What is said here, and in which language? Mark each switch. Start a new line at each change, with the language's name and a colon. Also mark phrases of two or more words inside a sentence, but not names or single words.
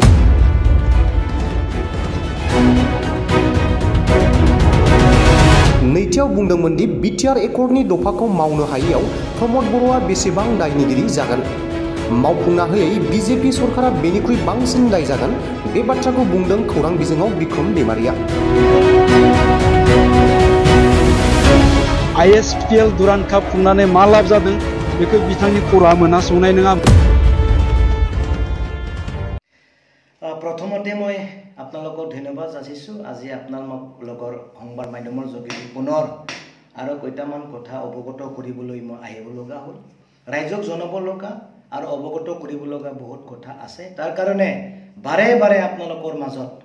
Bodo: नैथियाव बुंदोंमोन दि बिटिआर एकर्डनि दफाखौ मावनो हायैयाव प्रमद बर'आ बेसेबां दायनिगिरि जागोन मावफुंना होयै बिजेपि सरकारा बेनिख्रुइ बांसिन दाय जागोन बे बाथ्राखौ बुंदों खौरां बिजोङाव बिक्रम दैमारिया ISPL दुरान काप खुंनानै मा लाब जादों बेखौ बिथांनि खर'आ मोनहास'नाय नङा
Assamese: प्रथमते মই আপোনালোকক ধন্যবাদ যাচিছো আজি আপোনালোকৰ সংবাদ মাধ্যমৰ যোগেদি পুনৰ আৰু কয়টামান কথা অৱগত কৰিবলৈ মই আহিব লগা হ'ল ৰাইজক জনাব লগা আৰু অৱগত কৰিব লগা বহুত কথা আছে তাৰ কাৰণে বাৰে বাৰে আপোনালোকৰ মাজত